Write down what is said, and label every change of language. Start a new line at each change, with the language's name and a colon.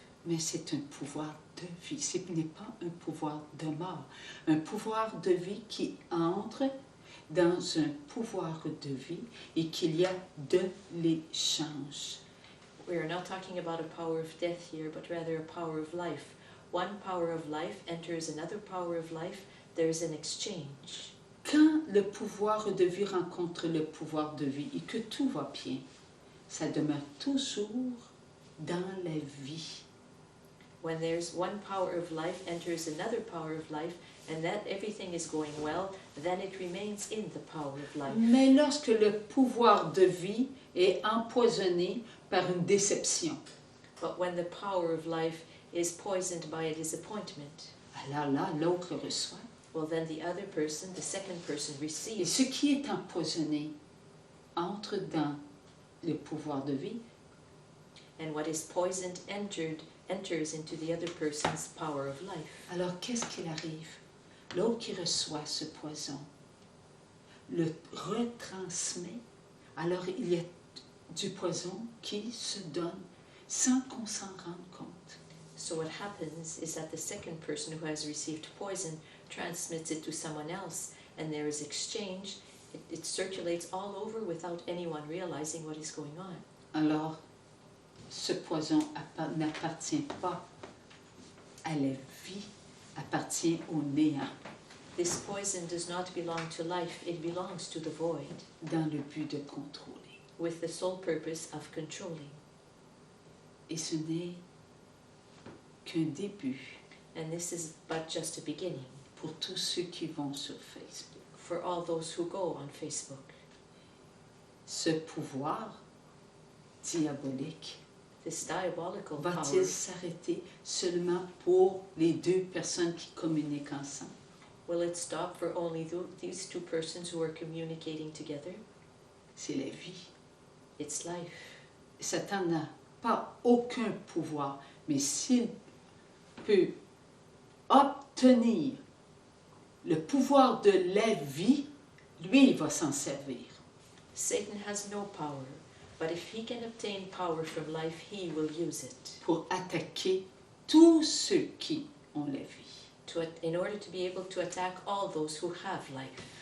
French: mais c'est un pouvoir de vie. Ce n'est pas un pouvoir de mort. Un pouvoir de vie qui entre dans un pouvoir de vie et qu'il y a de l'échange.
English: We are not talking about a power of death here, but rather a power of life. One power of life enters another power of life. There is an exchange.
French: Quand le pouvoir de vie rencontre le pouvoir de vie et que tout va bien, ça demeure toujours dans la vie.
English: When there's one power of life enters another power of life, and that everything is going well, then it remains in the power of life.
French: Mais lorsque le pouvoir de vie est empoisonné par une déception,
English: But when the power of life is poisoned by a disappointment,
French: alors là, l'autre reçoit.
English: well, then the other person, the second person,
French: Et
English: receives.
French: ce qui est empoisonné entre dans le pouvoir de vie.
English: And what is poisoned enters into the other person's power of life.
French: Alors, qu'est-ce qu'il arrive? L'autre qui reçoit ce poison le retransmet. Alors, il y a du poison qui se donne sans qu'on s'en rende compte.
English: So what happens is that the second person who has received poison transmits it to someone else, and there is exchange. It circulates all over without anyone realizing what is going on.
French: Alors, ce poison n'appartient pas à la vie, appartient au néant,
English: This poison does not belong to life, it belongs to the void,
French: dans le but de contrôler.
English: with the sole purpose of controlling.
French: Et ce n'est qu'un début
English: And this is but just a beginning
French: pour tous ceux qui vont sur Facebook.
English: for all those who go on Facebook.
French: Ce pouvoir diabolique
English: This diabolical power,
French: va-t-il s'arrêter seulement pour les deux personnes qui communiquent ensemble?
English: will it stop for only these two persons who are communicating together?
French: C'est la vie.
English: It's life.
French: Satan n'a pas aucun pouvoir, mais s'il peut obtenir le pouvoir de la vie, lui, il va s'en servir.
English: Satan has no power, but if he can obtain power from life, he will use it
French: Pour attaquer tous ceux qui ont la vie.
English: in order to be able to attack all those who have life.